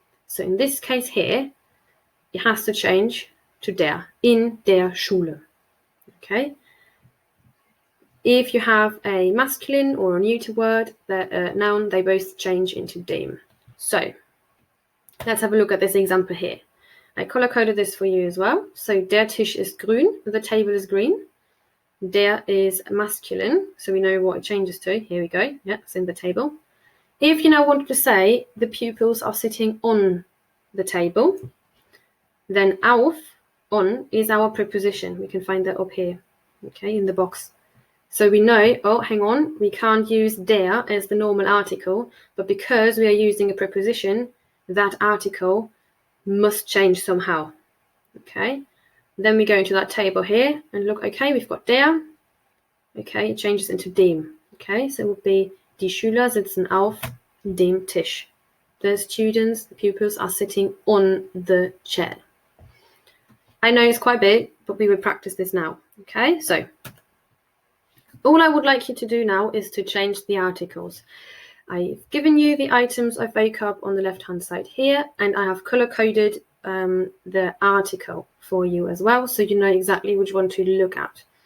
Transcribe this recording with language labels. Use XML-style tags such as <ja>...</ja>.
<en>So in this case here, it has to change to der,</en> <de>in der Schule.</de> <en>Okay? If you have a masculine or a neuter word, the noun, they both change into dem. So let's have a look at this example here. I color-coded this for you as well.</en> <de>So der Tisch ist grün,</de> <en>the table is green. Der is masculine, so we know what it changes to. Here we go. Yeah, it's in the table. If you now wanted to say the pupils are sitting on the table, then auf, on, is our preposition. We can find that up here, okay, in the box. So we know, oh, hang on, we can't use der as the normal article, but because we are using a preposition, that article must change somehow. Okay, then we go into that table here and look, okay, we've got der. Okay, it changes into dem. Okay, so it would be</en> <de>die Schüler sitzen auf dem Tisch.</de> <en>The students, the pupils, are sitting on the chair. I know it's quite big, but we would practice this now. Okay, so all I would like you to do now is to change the articles. I've given you the items of vocab on the left-hand side here, and I have color-coded the article for you as well, so you know exactly which one to look at.</en>